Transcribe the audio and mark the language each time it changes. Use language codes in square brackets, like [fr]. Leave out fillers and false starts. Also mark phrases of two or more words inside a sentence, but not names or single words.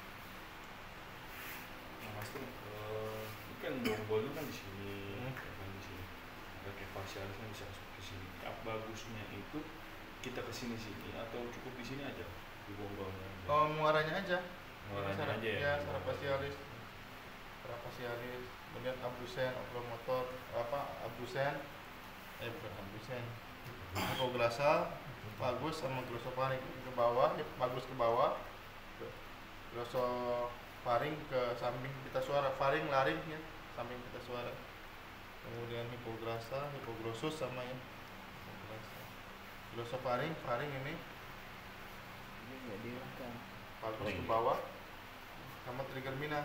[id] Nah, Mas tuh ini kan bonggol kan di sini, kan di sini. Ada kayak facialis yang bisa masuk ke sini. Bagusnya itu kita ke sini atau cukup di sini aja di bawah-bawahnya? Oh, muaranya aja. Muaranya Saraf- aja ya? Ya, saraf facialis. Saraf facialis, kemudian abdusen, oculomotor, abdusen, bukan abdusen. Hypoglossal, vagus sama glossofaring ke bawah, vagus ke bawah. Glossofaring ke samping pita suara, faring laring ya, samping pita suara. Kemudian hypoglossal, hypoglossus sama ya. Glossofaring, faring ini vagus ke bawah sama trigermina.